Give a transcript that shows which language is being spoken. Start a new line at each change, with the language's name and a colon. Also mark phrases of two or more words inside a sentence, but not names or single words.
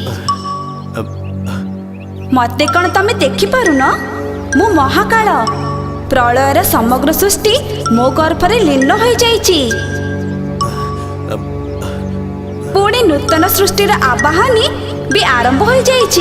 Odia: ମତେ କଣ ତମେ ଦେଖି ପାରୁନ? ମୁଁ ମହାକାଳ, ପ୍ରଳୟର ସମଗ୍ର ସୃଷ୍ଟି ମୋ ଗର୍ଭରେ ଲୀନ ହୋଇ ଯାଉଛି। ନୂତନ ସୃଷ୍ଟିର ଆବାହନୀ ବି ଆରମ୍ଭ ହୋଇଯାଇଛି।